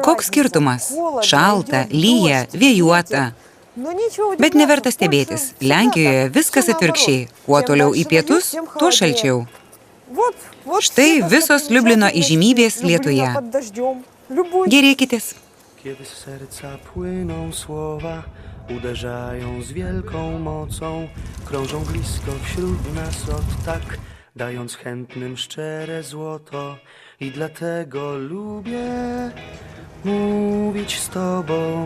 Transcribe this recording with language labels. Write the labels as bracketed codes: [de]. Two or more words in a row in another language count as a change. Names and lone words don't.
[lt] Ir koks skirtumas? Šalta, lyja, vėjuota. Bet neverta stebėtis. Lenkijoje viskas atvirkščiai. Kuo toliau į pietus, tuo šalčiau. Štai visos Liublino įžymybės Lietuje. Gerėkitės. [pl] Kiedy z serca płyną słowa, uderzają z wielką mocą, krążą blisko wśród nas od tak, dając chętnym szczere złoto. I dlatego lubię mówić z Tobą.